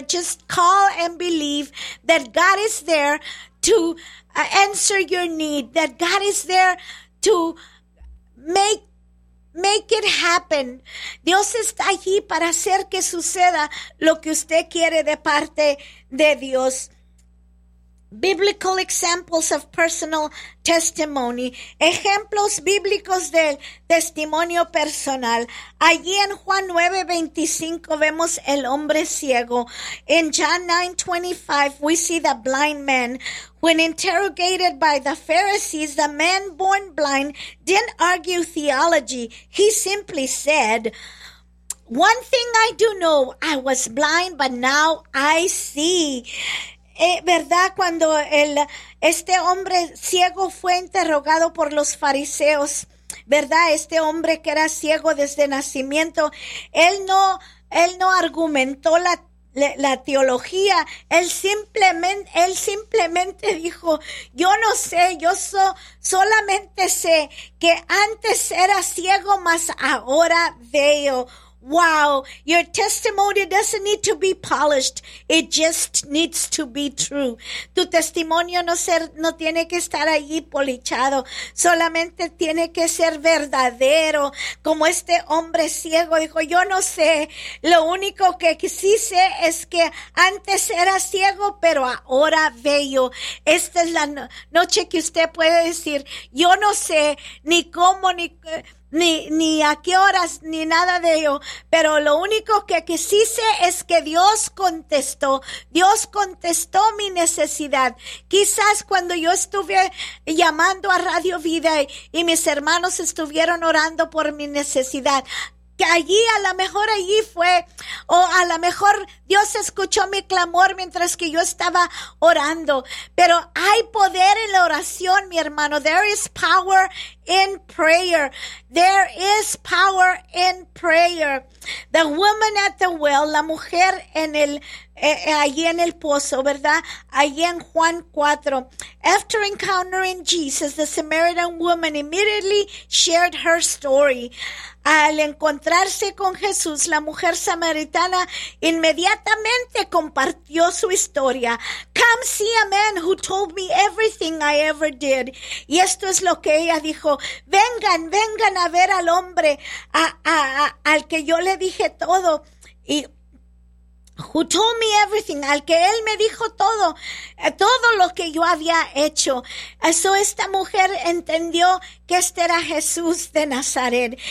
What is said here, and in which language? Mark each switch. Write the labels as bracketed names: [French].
[English] Just call and believe that God is there to answer your need, that God is there to make it happen. [Spanish] Dios está allí para hacer que suceda lo que usted quiere de parte de Dios. [English] Biblical examples of personal testimony. [Spanish] Ejemplos bíblicos del testimonio personal. Allí en Juan 9:25 vemos el hombre ciego. [English] In John 9:25 we see the blind man. When interrogated by the Pharisees, the man born blind didn't argue theology. He simply said, "One thing I do know, I was blind, but now I see." [Spanish] ¿Verdad? Cuando este hombre ciego fue interrogado por los fariseos, ¿verdad? Este hombre que era ciego desde nacimiento, él no argumentó la teología, él simplemente dijo, yo no sé, solamente sé que antes era ciego, mas ahora veo. [English] Wow, your testimony doesn't need to be polished. It just needs to be true. [Spanish] Tu testimonio no tiene que estar allí polichado. Solamente tiene que ser verdadero. Como este hombre ciego dijo, yo no sé. Lo único que sí sé es que antes era ciego, pero ahora veo. Esta es la noche que usted puede decir, yo no sé ni cómo ni ni a qué horas, ni nada de ello. Pero lo único que sí sé es que Dios contestó. Dios contestó mi necesidad. Quizás cuando yo estuve llamando a Radio Vida y mis hermanos estuvieron orando por mi necesidad, que allí, a lo mejor allí fue, o a lo mejor Dios escuchó mi clamor mientras que yo estaba orando. Pero hay poder en la oración, mi hermano. [English] There is power in prayer. There is power in prayer. The woman at the well, [Spanish] la mujer en el, allí en el pozo, ¿verdad? Allí en Juan 4. [English] After encountering Jesus, the Samaritan woman immediately shared her story. [Spanish] Al encontrarse con Jesús, la mujer samaritana inmediatamente compartió su historia. [English] Come see a man who told me everything I ever did. [Spanish] Y esto es lo que ella dijo. Vengan a ver al hombre al que yo le dije todo. Y [English] who told me everything, [Spanish] al que él me dijo todo, todo lo que yo había hecho. Eso, esta mujer entendió que este era Jesús de Nazaret.